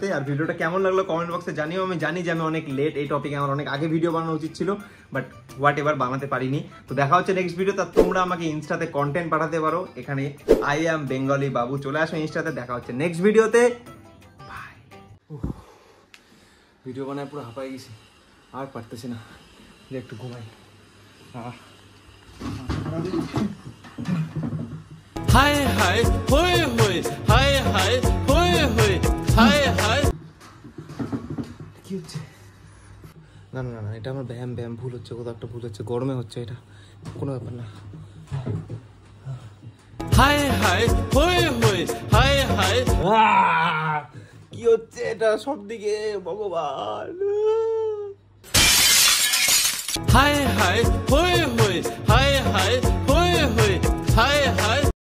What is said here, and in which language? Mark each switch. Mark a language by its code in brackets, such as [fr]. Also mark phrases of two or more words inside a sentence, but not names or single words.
[bn] আর ভিডিওটা কেমন লাগলো কমেন্ট বক্সে জানিও। আমি জানি যে আমি অনেক লেট, এই টপিকে আমার অনেক আগে ভিডিও বানানো উচিত ছিল, [en] but whatever [bn] বানাতে পারিনি। তো দেখা হচ্ছে নেক্সট ভিডিওতে। তোমরা আমাকে ইনস্টাতে কন্টেন্ট পাঠাতে পারো, এখানে আই অ্যাম বেঙ্গলি বাবু চলে আসো ইনস্টাতে। দেখা হচ্ছে নেক্সট ভিডিওতে। ভিডিও বানায় পুরো হাঁপাই গেছি, আর পারতেছি না, যে একটু ঘুমাই। हाय हाय होए होए हाय हाय होए होए हाय हाय কি হচ্ছে? না না না, এটা আমার ব্যায়াম ভুল হচ্ছে, কোথাও একটা ভুল হচ্ছে, গরমে হচ্ছে, এটা কোনো ব্যাপার না। हाय हाय होए होए हाय हाय কি হচ্ছে এটা সব দিকে ভগবান? हाय हाय होए होए हाय हाय होए होए हाय हाय